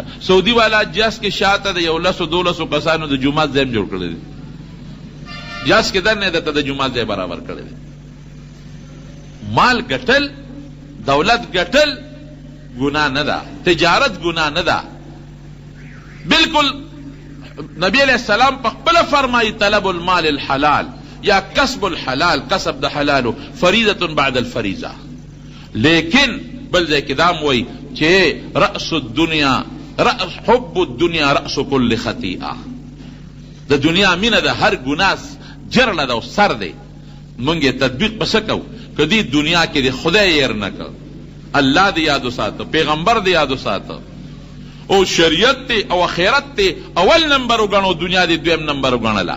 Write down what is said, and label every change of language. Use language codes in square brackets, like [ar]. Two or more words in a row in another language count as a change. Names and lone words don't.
[ps] سعودي والا جاز کې شاته د 11-12 کسانو د جومات ځای جوړ کړی دی، جاز کې دننه درته د جومات ځای برابر کړی دی. مال ګټل، دولت ګټل گناہ نه ده، تجارت گناہ نه ده. بالکل نبی [ar] علیہ السلام [ps] په خپله فرمایي [ar] طلب المال الحلال یا کسب الحلال، [ps] کسب د حلالو [ar] فریضة بعد الفریضه. [ps] لیکن بل ځای کې دا وایي چې [ar] رأس الدنیا حب الدنیا رأس كل خطیئه، [ps] د دنیا مینه د هر ګناه جرله ده او سر دی. مونږ یې تطبیق پس کوو که دې دنیا کې د خدای ير نه کړ، الله دې یاد وساته، پیغمبر دې یاد وساته، او شریعت ته او آخرت ته اول نمبر وګڼو، دنیا دې دویم نمبر وګڼله.